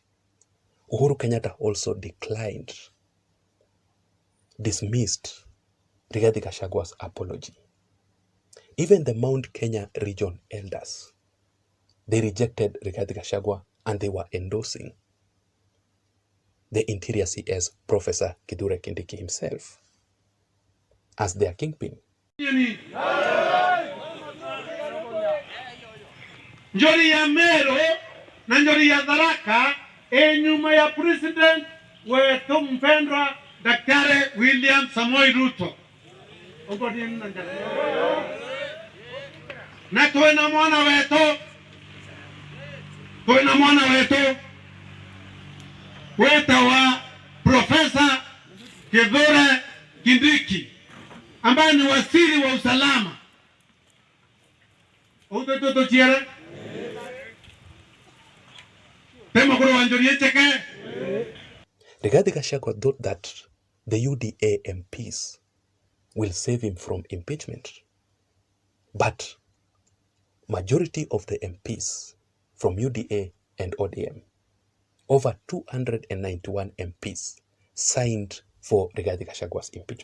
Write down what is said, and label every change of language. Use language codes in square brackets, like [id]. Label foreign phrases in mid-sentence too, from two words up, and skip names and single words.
[en] Uhuru Kenyatta also declined, dismissed Rigathi Gachagua's apology. Even the Mount Kenya region elders, they rejected Rigathi Gachagua and they were endorsing the Interior CS, Professor Kithure Kindiki himself, as their kingpin. [sw] Njori ya Mero na njori ya Tharaka nyuma ya President wetu mpendwa Daktari William Samoei Ruto. Na tuena mwana wetu wa Profesa Kithure Kindiki ambaye ni waziri wa usalama. Utoto chiere [en] Rigathi Gachagua thought that the UDA MPs will save him from impeachment. But majority of the MPs from UDA and ODM, over 291 MPs, signed for Rigathi Gachagua's impeachment.